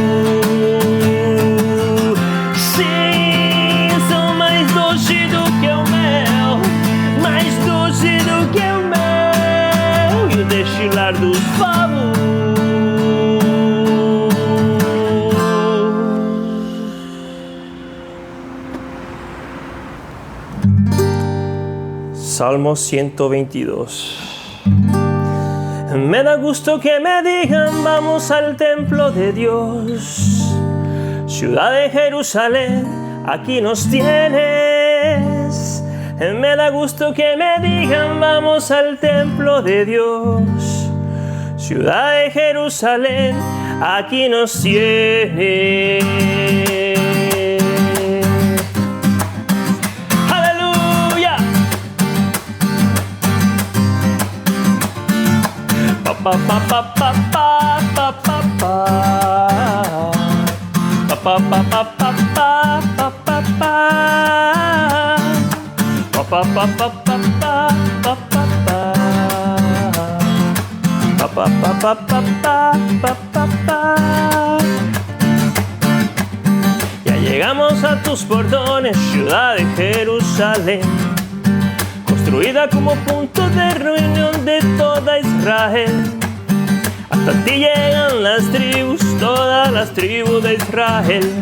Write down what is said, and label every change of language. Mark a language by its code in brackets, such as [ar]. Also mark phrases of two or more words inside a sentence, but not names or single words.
[pt] Sim, são mais doce do que o mel, mais doce do que o mel, destilar dos favos. Salmo 122. [es] Me da gusto que me digan vamos al templo de Dios, ciudad de Jerusalén, aquí nos tienes. Me da gusto que me digan vamos al templo de Dios, ciudad de Jerusalén, aquí nos tienes. Aleluya. Pa pa pa pa pa pa pa pa pa pa pa pa pa pa pa pa. Pa pa pa pa pa pa pa pa pa pa pa pa pa. Ya llegamos a tus portones, ciudad de Jerusalén, construida como punto de reunión de toda Israel. Hasta ti llegan las tribus, todas las tribus de Israel.